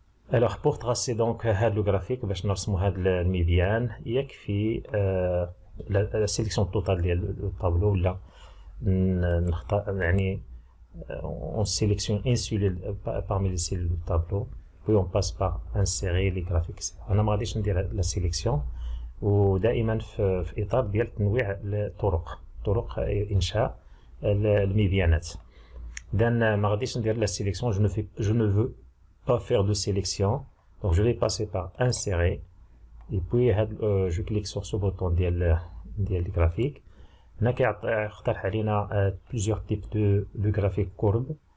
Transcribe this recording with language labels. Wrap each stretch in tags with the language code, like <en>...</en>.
<fr>Alors pour tracer donc le graphique</fr> <ar>باش نرسموا هذا الميديان يكفي</ar> <fr>la sélection totale</fr> <ar>ديال الطابلو ولا نختار يعني</ar> <fr>on sélectionne une cellule parmi les cellules du tableau puis on passe par insérer les graphiques.</fr> <ar>انا ما غاديش ندير</ar> <fr>la sélection</fr> <ar>ودائما في اطار ديال تنويع طرق انشاء الميديانات. اذا ما غاديش ندير</ar> <fr>la sélection, je ne veux pas faire de sélection, donc je vais passer par insérer et puis je clique sur ce bouton ديال graphique.</fr> <ar>هنا كيقترح علينا</ar> <fr>plusieurs types de graphiques courbes.</fr>